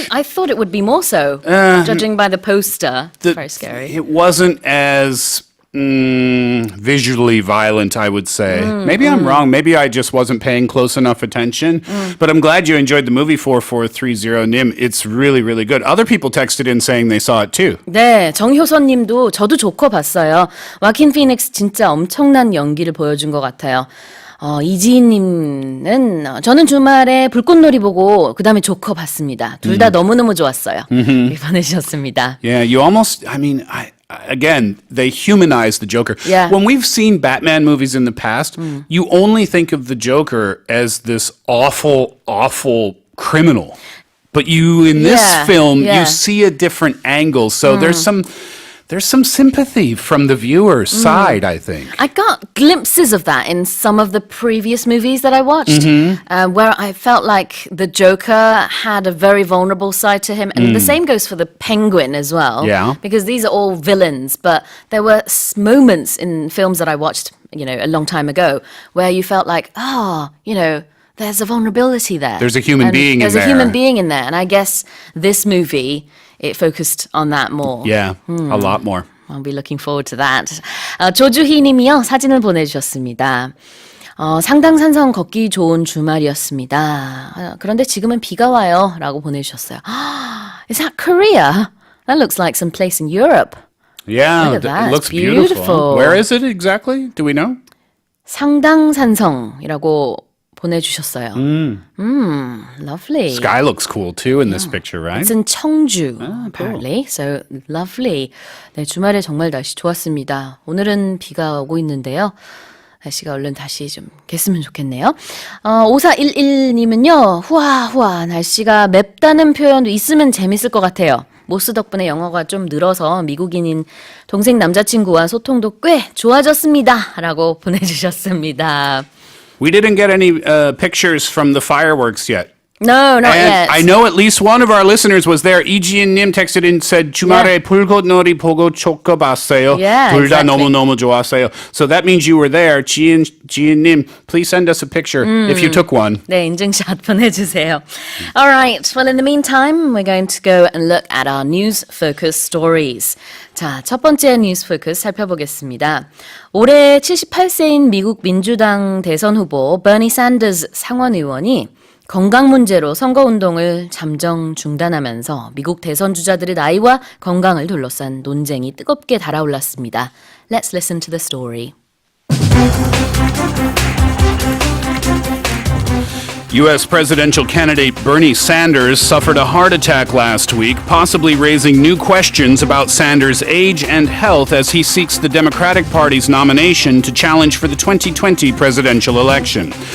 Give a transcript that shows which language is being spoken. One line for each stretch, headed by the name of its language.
English: I thought it would be more so, judging by the poster. It's very scary. It wasn't as visually violent, I would say. Maybe I'm wrong. Maybe I just wasn't paying close enough attention. But I'm glad you enjoyed the movie 4430님. It's really, really good. Other people texted in saying they saw it too.
Korean: 네, 정효선님도 저도 조커 봤어요. 와킨 피닉스 진짜 엄청난 연기를 보여준 것 같아요. 이지희님은 저는 주말에 불꽃놀이 보고 그 다음에 조커 봤습니다. 둘 다 너무너무 좋았어요. 이렇게 보내주셨습니다.
English: Yeah, you almost, again, they humanize the Joker. Yeah. When we've seen Batman movies in the past, you only think of the Joker as this awful, awful criminal. But in this film, you see a different angle. So there's some sympathy from the viewer's side, I think. I got glimpses of that in some of the previous movies that I watched, where I felt like the Joker had a very vulnerable side to him. And the same goes for the Penguin as well. Yeah. Because these are all villains. But there were moments in films that I watched, a long time ago, where you felt like, there's a vulnerability there. There's a human being in There's a there. human being in there. And I guess this movie, it focused on that more. Yeah, a lot more. I'll be looking forward to that.
Korean: 조주희 님이요. 사진을 보내주셨습니다. 상당산성 걷기 좋은 주말이었습니다. 그런데 지금은 비가 와요. 라고 보내주셨어요.
English: Is that Korea? That looks like some place in Europe. Yeah, Look at that. it looks It's beautiful. beautiful. Where is it exactly? Do we know?
Korean: 상당산성이라고 보내주셨어요.
English: Lovely. Sky looks cool too in this picture, right? It's in 청주, apparently. So lovely.
Korean: 네, 주말에 정말 날씨 좋았습니다. 오늘은 비가 오고 있는데요. 날씨가 얼른 다시 좀 갰으면 좋겠네요. 5411님은요. 후아 날씨가 맵다는 표현도 있으면 재밌을 것 같아요. 모스 덕분에 영어가 좀 늘어서 미국인인 동생 남자친구와 소통도 꽤 좋아졌습니다. 라고 보내주셨습니다.
English: We didn't get any pictures from the fireworks yet. No, not And yet. I know at least one of our listeners was there.
Korean: 이지은님
English: texted in said
Korean: 주말에 불꽃놀이 보고 촉각봤어요.
English: Yeah,
Korean: 둘 다
English: exactly.
Korean: 너무 좋았어요.
English: So that means you were there. 지은님, please send us a picture if you took one.
Korean: 네, 인증샷 보내주세요.
English: All right. Well, in the meantime, we're going to go and look at our news focus stories.
Korean: 자, 첫 번째 뉴스 포커스 살펴보겠습니다. 올해 78세인 미국 민주당 대선 후보 버니 샌더스 상원 의원이 건강 문제로 선거운동을 잠정 중단하면서 미국 대선 주자들의 나이와 건강을 둘러싼 논쟁이 뜨겁게 달아올랐습니다.
English: Let's listen to the story. U.S. presidential candidate Bernie Sanders suffered a heart attack last week, possibly raising new questions about Sanders' age and health as he seeks the Democratic Party's nomination to challenge for the 2020 presidential election.